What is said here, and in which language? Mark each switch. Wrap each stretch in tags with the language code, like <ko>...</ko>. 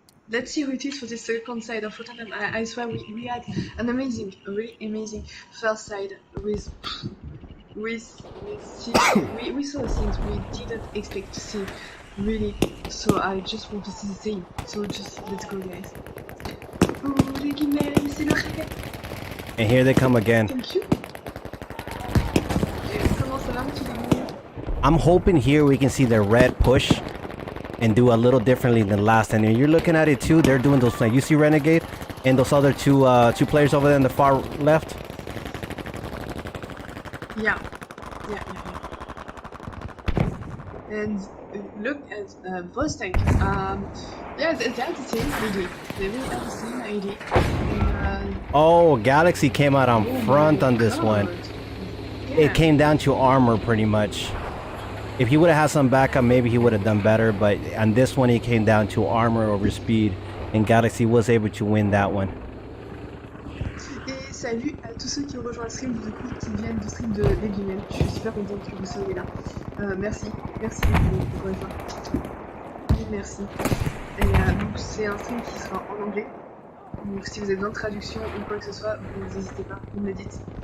<en>Let's see who it is for the second side of Rotterdam. I swear we had an amazing, a really amazing first side with we saw things we didn't expect to see, really. So I just want to see the same. So just let's go, guys.</en> <fr>Oh, les guillemets, c'est le rêve.</fr> <en>And here they come again. Thank you.</en> <fr>Comment ça va, mon petit guillemets?</fr> <en>I'm hoping here we can see the red push and do a little differently than last. And you're looking at it too. They're doing those things. You see Renegade and those other two players over there in the far left. Yeah. And look at both tanks. Yeah, they have the same ID. They really have the same ID. Oh, Galaxy came out on front on this one. Yeah. It came down to armor pretty much. If he would have had some backup, maybe he would have done better. But on this one, it came down to armor over speed. And Galaxy was able to win that one.</en> <fr>Et salut à tous ceux qui ont rejoint le stream, du coup, qui viennent du stream de Legimel. Je suis super contente que vous soyez là. Merci encore une fois. Merci. Et donc c'est un stream qui sera en anglais. Donc si vous avez besoin de traduction ou quoi que ce soit, vous n'hésitez pas, vous me le dites.</fr>